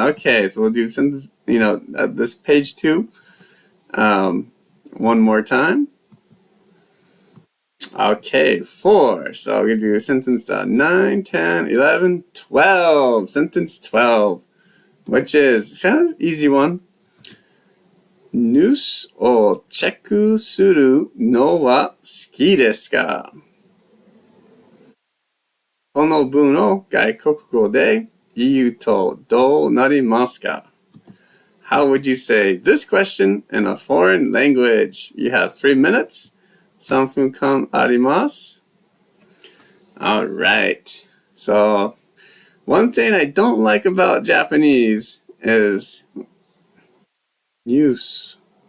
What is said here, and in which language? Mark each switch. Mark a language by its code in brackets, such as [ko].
[en] Okay, so we'll do sentence, this page 2 one more time. Okay, 4. So we're going to do sentence 9, 10, 11, 12. Sentence 12, which is kind of an easy one. [ja] ニュースをチェックするのは好きですか？この文を外国語で言うとどうなりますか？ [en] How would you say this question in a foreign language? You have 3 minutes. [ja] 3分間あります。 [en] All right. So, one thing I don't like about Japanese is news.